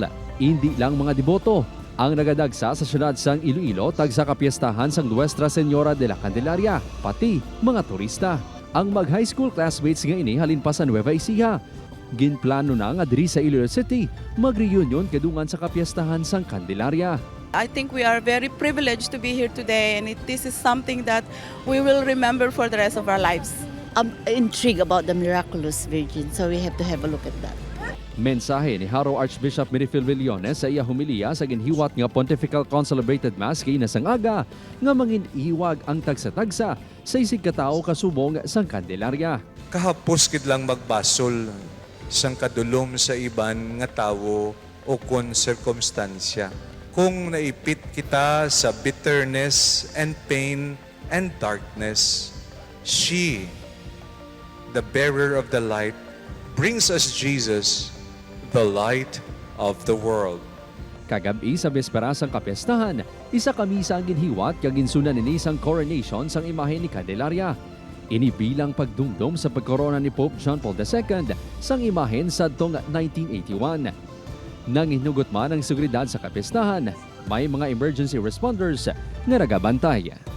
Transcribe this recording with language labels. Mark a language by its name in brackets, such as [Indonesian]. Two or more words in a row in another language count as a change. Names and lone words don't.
[Hiligaynon] Hindi lang mga deboto ang nagadagsa sa syudad sang Iloilo tag sa kapiestahan sang Nuestra Señora de la Candelaria, pati mga turista. Ang mag-high school classmates nga ini halin pa sa Nueva Ecija. Ginplano na nga diri sa Iloilo City mag-reunion kadungan sa kapiestahan sang Candelaria. [English] I think we are very privileged to be here today, and this is something that we will remember for the rest of our lives. I'm intrigued about the miraculous Virgin, so we have to have a look at that. [Hiligaynon] Mensahe ni Haro Archbishop Mirifil Villones sa iya humiliya sa ginhiwat nga Pontifical Concelebrated Mass kay nasang aga nga mangin-iwag ang tagsa-tagsa sa isig katao kasubong sang Candelaria. Kahapos kid lang magbasol sang kadulom sa iban nga tawo o kon circumstansya. Kung naipit kita sa [English] bitterness and pain and darkness, she, the bearer of the light, brings us Jesus, the light of the world. [Hiligaynon] Kagabi sa bespera sang kapiestahan, isa kami sa ginhiwat kag ginsunan ni sang coronation sang imahe ni Candelaria. Ini bilang pagdumdum sa pagkorona ni Pope John Paul II sang imahen sadtong 1981. Nanginugot man ang seguridad sa kapiestahan, may mga [English] emergency responders [Hiligaynon] nga nagabantay.